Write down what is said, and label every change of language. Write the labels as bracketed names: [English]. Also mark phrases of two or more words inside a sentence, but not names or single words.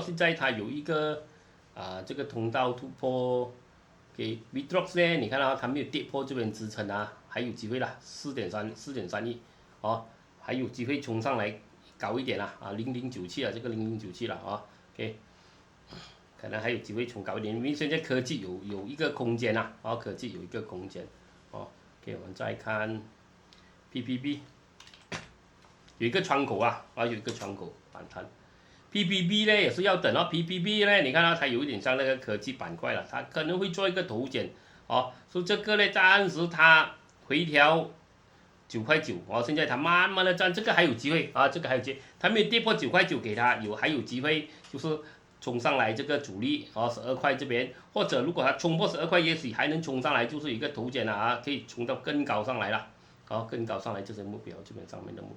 [Chinese] 現在它有一個這個通道突破，Vitrox 呢，你看它沒有跌破這邊支撐還有機會啦，4.3億還有機會衝上來高一點啦0097這個0097啦OK， 可能還有機會衝高一點，因為現在科技有一個空間啦科技有一個空間OK， 我們再看 PPB。有一個窗口有一個窗口反彈 ，PPB 呢也是要等PPB 呢，你看它有一點像那個科技板塊了，它可能會做一個頭肩所以這個呢暫時它回調9.9塊現在它慢慢的站，這個還有機會這個還有機會，它沒有跌破9.9塊給它還有機會，就是衝上來這個阻力12塊這邊，或者如果它衝破12塊，也許還能衝上來，就是一個頭肩可以衝到更高上來了更高上來這些目標，這邊上面的目標。